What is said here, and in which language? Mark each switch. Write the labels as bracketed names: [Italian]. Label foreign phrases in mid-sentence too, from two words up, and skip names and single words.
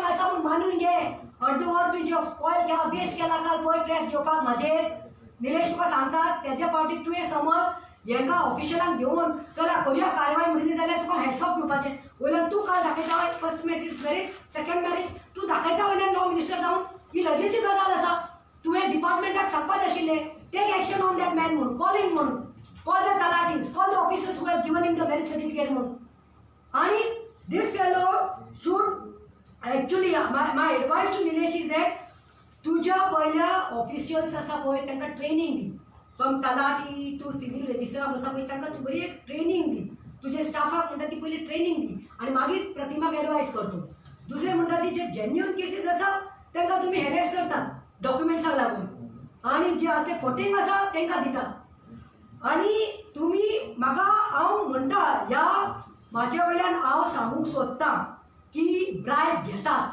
[Konkani] आसा म्हूण मानून घे, अर्दवर तुझे स्पॉयल केला, वेस्ट केला काल पळय प्रेस घेवपाक म्हाजेर, निलेश तुका सांगतात त्याच्या पावटीक तुवें समज हेंका ऑफिशियलांक घेवन चला करूया कारवाय म्हणली जाल्यार तुका [English] hats off [Konkani] म्हणपाचें, वयल्यान तूं काल दाखयता [English] first marriage, second marriage [Konkani] तूं दाखयता वयल्यान [English] law minister [Konkani] जावन ही लजेची गजाल आसा, तुवें डिपार्टमेंटाक सांगपाक आशिल्लें [English] take action on that man [Konkani] म्हणून, [English] call him [Konkani] म्हणून, [English] call the talatis, call the officers who have given him the marriage certificate [Konkani] म्हणून, आणि [English] this fellow should actually my advice to Nilesh is that [Konkani] तुझ्या पहिल्या ऑफिशियल्स आसा पळय तांकां ट्रेनिंग दी, [English] from talati to civil registrar [Konkani] आसा पळय तांकां तूं बरी ट्रेनिंग दी, तुजे स्टाफाक म्हणटा ती पयली ट्रेनिंग दी आनी मागीर प्रतिमाक एडवायस करतो. दुसरें म्हणटा ती जे [English] genuine cases [Konkani] आसा तांकां तुमी हॅरेस करतात डॉक्युमेंट्साक लागून, आनी जे आसा ते फटींग आसा तांकां दिता, आनी तुमी म्हाका हांव म्हणटा ह्या माझ्या वयल्यान हांव सांगूंक सोदतां की ब्रायब घेतात.